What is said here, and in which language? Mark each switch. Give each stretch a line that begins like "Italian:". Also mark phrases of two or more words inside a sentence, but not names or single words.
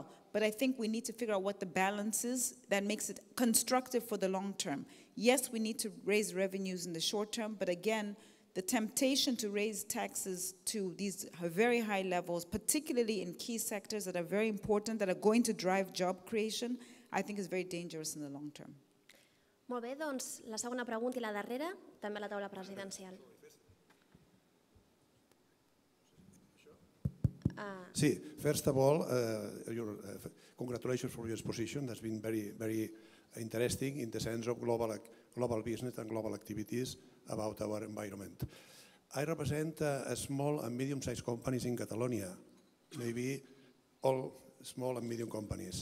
English: But I think we need to figure out what the balance is that makes it constructive for the long term. Yes, we need to raise revenues in the short term, but again, the temptation to raise taxes to these very high levels, particularly in key sectors that are very important, that are going to drive job creation, I think is very dangerous in the long term.
Catalan: Molt bé, doncs la segona pregunta i la darrera, també a la taula presidencial. Sí,
English: first of all, congratulations for your exposition. That's been very, very interesting in the sense of global business and global activities about our environment. I represent small and medium-sized companies in Catalonia, maybe all small and medium companies.